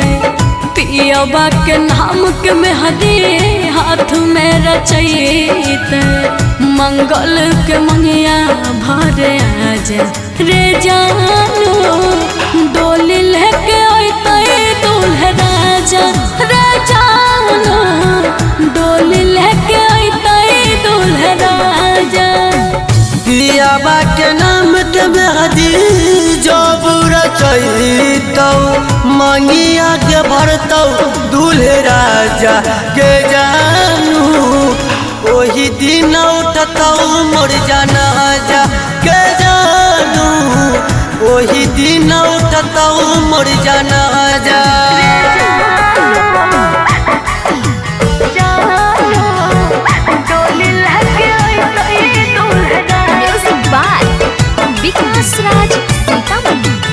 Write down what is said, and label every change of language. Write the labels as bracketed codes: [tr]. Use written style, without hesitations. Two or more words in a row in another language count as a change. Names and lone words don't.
[mai] पियवा के नाम के मेहदी हाथ में रचैते मंगल के मंगिया भरे आजा रे जानो डोली लेके अइतै दूल्हा राजा रे जानो डोली लेके अइतै दूल्हा राजा पियाबा के नाम के मेहदी जब रचैतौ मंगिया के भरतौ दूल्हे राजा के जानू ओही दिन उठतौ मोर जनाजा के जानू ओही दिन उठतौ मोर जनाजा [en] music by विकास राज सीतामढ़ी।